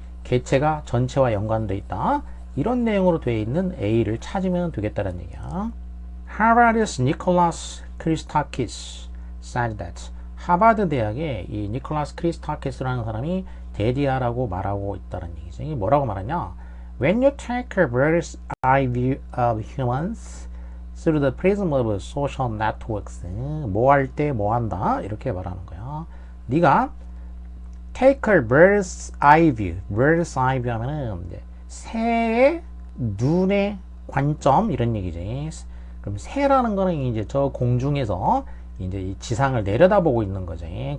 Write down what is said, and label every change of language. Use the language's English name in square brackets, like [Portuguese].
[Korean] 개체가 전체와 연관되어 있다. 이런 내용으로 되어 있는 A를 찾으면 되겠다는 얘기야. [English] Harvard's Nicholas Christakis said that [Korean] 하버드 대학의 이 니콜라스 크리스타키스라는 사람이 데디아라고 말하고 있다는 얘기지. 뭐라고 말하냐? [English] When you take a bird's eye view of humans through the prism of social networks, [Korean] 뭐 할 때 뭐 한다? 이렇게 말하는 거야. 네가 [English] take a bird's eye view, [Korean] bird's eye view 하면은 이제 새의 눈의 관점 이런 얘기지. 그럼 새라는 거는 이제 저 공중에서 이제 이 지상을 내려다보고 있는 거지.